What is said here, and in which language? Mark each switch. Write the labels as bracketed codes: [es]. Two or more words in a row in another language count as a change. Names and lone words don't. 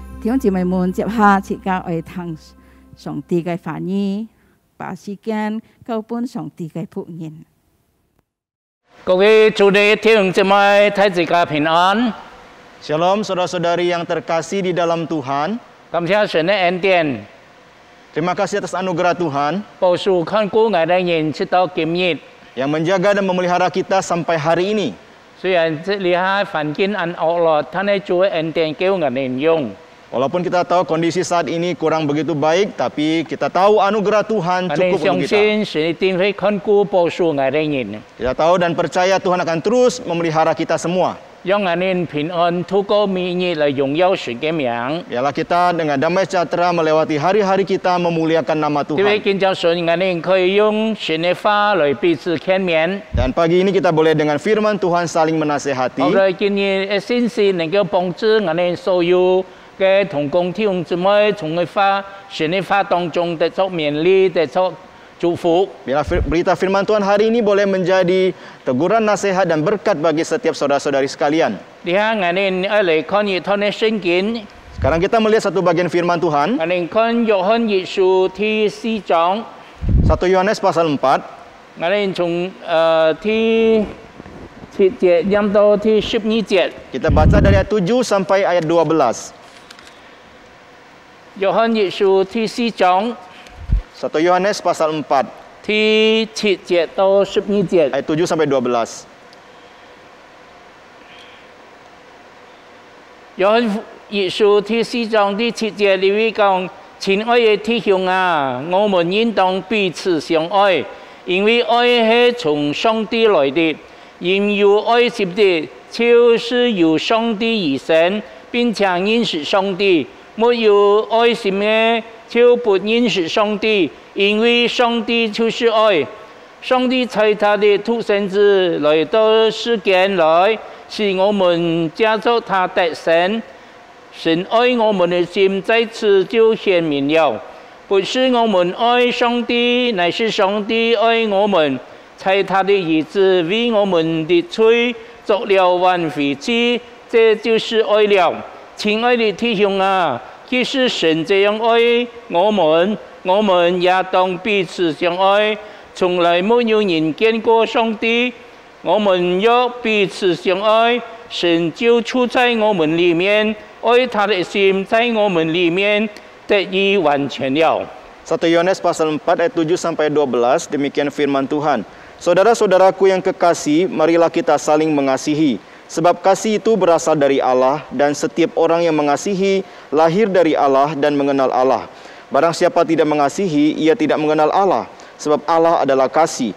[yue] 弟兄姊妹們，接下自家愛聽上帝嘅話語，把時間交俾上帝嘅僕人。各位主內弟兄姊妹，大家平安。 [ms] Shalom saudara-saudari yang terkasih di dalam Tuhan. [yue] 感謝神嘅恩典。 [ms] Terima kasih atas anugerah Tuhan [yue] 保守看顧我哋人直到今日。 [ms] yang menjaga dan memelihara kita sampai hari ini. [yue] 雖然這裡下環境很惡劣，但係主嘅恩典叫我哋用。 [ms] Walaupun kita tahu kondisi saat ini kurang begitu baik, tapi kita tahu anugerah Tuhan cukup untuk kita. Kita tahu dan percaya Tuhan akan terus memelihara kita semua. Biarlah kita dengan damai sejahtera melewati hari-hari kita memuliakan nama Tuhan. Dan pagi ini kita boleh dengan firman Tuhan saling menasehati. [yue] 嘅同工弟兄姊妹從佢神嘅話當中得着勉勵，得着祝福。 [ms] Biarlah berita firman Tuhan hari ini boleh menjadi teguran, nasihat dan berkat bagi setiap saudara-saudari sekalian. Sekarang kita melihat satu bagian firman Tuhan. 1 Yohanes pasal 4. [yue] 從ที่7 節飲到ที่12 節。 [ms] Kita baca dari ayat 7 sampai ayat 12. [yue] 約翰一書第4章 [ms] 1 Yohanes pasal 4 [yue] 第7節到12節 [ms] ayat 7 sampai 12. [yue] 約翰一書第4章第7節裏面講：親愛的弟兄啊，我們應當彼此相愛，因為愛係從上帝來的。因有愛心的，就是由上帝而生，並且認識上帝。沒有愛心的，就不認識上帝，因為上帝就是愛。上帝差他的獨生子來到世間來，使我們藉着他得生。神愛我們的心在此就顯明了，不是我們愛上帝，乃是上帝愛我們，差他的兒子為我們的罪作了挽回祭，這就是愛了。親愛的弟兄啊，既是神這樣愛我們，我們也當彼此相愛。從來沒有人見過上帝，我們若彼此相愛，神就住在我們裡面，愛他的心在我們裡面得以完全了。 [ms] 1 Yohanes pasal 4 ayat 7 sampai 12 demikian firman Tuhan. Saudara-saudaraku yang kekasih, marilah kita saling mengasihi. Sebab kasih itu berasal dari Allah, dan setiap orang yang mengasihi lahir dari Allah dan mengenal Allah. Barang siapa tidak mengasihi, ia tidak mengenal Allah, sebab Allah adalah kasih.